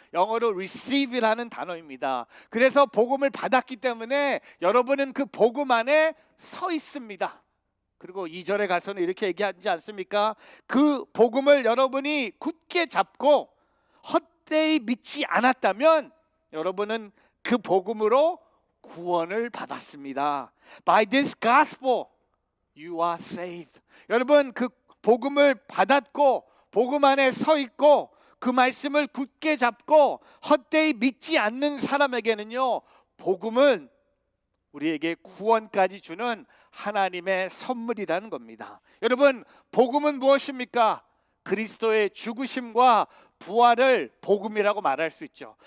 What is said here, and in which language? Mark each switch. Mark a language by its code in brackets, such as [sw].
[ko] 영어로 receive라는 단어입니다. 그래서 복음을 받았기 때문에 여러분은 그 복음 안에 서 있습니다. 그리고 2절에 가서는 이렇게 얘기하지 않습니까? 그 복음을 여러분이 굳게 잡고 헛되이 믿지 않았다면 여러분은 그 복음으로 구원을 받았습니다. [en] By this gospel you are saved. [ko] 여러분, 그 복음을 받았고 복음 안에 서 있고 그 말씀을 굳게 잡고 헛되이 믿지 않는 사람에게는요, 복음은 우리에게 구원까지 주는 하나님의 선물이라는 겁니다. 여러분, 복음은 무엇입니까? 그리스도의 죽으심과 부활을 복음이라고 말할 수 있죠.